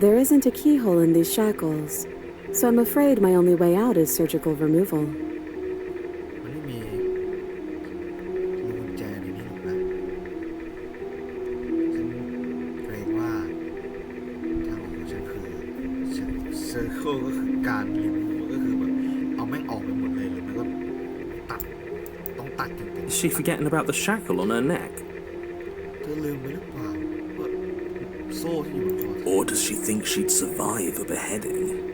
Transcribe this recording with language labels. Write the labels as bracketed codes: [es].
[en] There isn't a keyhole in these shackles, so I'm afraid my only way out is surgical removal. [th] มันไม่มีลูกกุญแจในนี้หรอกนะฉันเกรงว่าทางออกของฉันคือเซอร์เคิลก็คือการรีมูฟก็คือแบบเอาแม่งออกไปหมดเลยหรือไม่ก็ตัดต้องตัดจริง [en] Is she forgetting about the shackle on her neck? [th] ๆเธอลืมไปหรือเปล่าว่าโซ่ที่อยู่บนคอเธอ [en] Or does she think she'd survive a beheading?